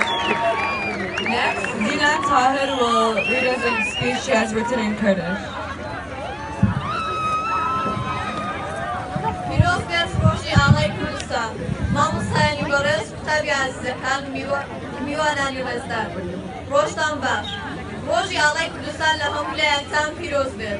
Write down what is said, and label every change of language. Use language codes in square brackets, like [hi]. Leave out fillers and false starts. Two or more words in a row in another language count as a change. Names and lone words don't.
[en] Next, Dina Tahir will read us a speech she has written in Kurdish. [ckb] پیرۆز بێت ڕۆژی ئاڵای کوردستان مامۆستایانی بەڕێز قوتابی عەزیزەکان میوانانی ڕێزدار ڕۆژتان باش ڕۆژی ئاڵای کوردستان لە هەموو لایەکتان پیرۆز بێت